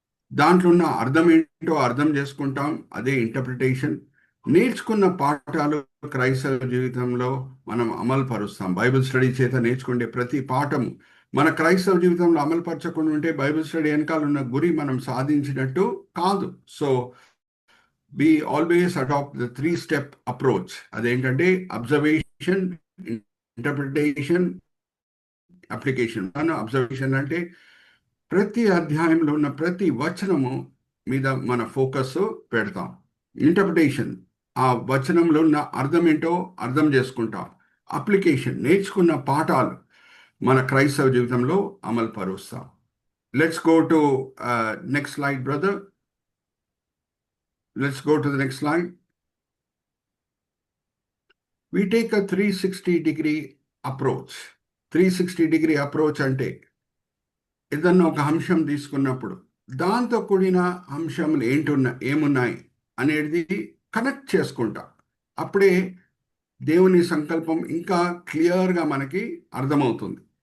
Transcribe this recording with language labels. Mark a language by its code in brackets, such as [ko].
[te] దాంట్లో ఉన్న అర్థం ఏంటో అర్థం చేసుకుంటాం, అదే ఇంటర్ప్రిటేషన్. నేర్చుకున్న పాఠాలు క్రైస్తవ జీవితంలో మనం అమలు పరుస్తాం. బైబిల్ స్టడీ చేత నేర్చుకునే ప్రతి పాఠము మన క్రైస్తవ జీవితంలో అమలు పరచకుండా ఉంటే బైబిల్ స్టడీ వెనకాల ఉన్న గురి మనం సాధించినట్టు కాదు. [en] So we always adopt the 3 step approach. [te] అదేంటంటే అబ్జర్వేషన్, ఇంటర్ప్రిటేషన్, అప్లికేషన్. అబ్జర్వేషన్ అంటే ప్రతి అధ్యాయంలో ఉన్న ప్రతి వచనము మీద మన ఫోకస్ పెడతాం. ఇంటర్ప్రిటేషన్, ఆ వచనంలో ఉన్న అర్థం ఏంటో అర్థం చేసుకుంటాం. అప్లికేషన్, నేర్చుకున్న పాఠాలు మన క్రైస్తవ జీవితంలో అమలు పరుస్తాం. [en] Let's go to next slide brother. Let's go to the next slide. We take a 360-degree approach. [te] 360-degree approach అంటే ఏదన్నా ఒక అంశం తీసుకున్నప్పుడు దాంతో కూడిన అంశములు ఏమున్నాయి అనేది కనెక్ట్ చేసుకుంటాం. అప్పుడే దేవుని సంకల్పం ఇంకా క్లియర్గా మనకి అర్థమవుతుంది.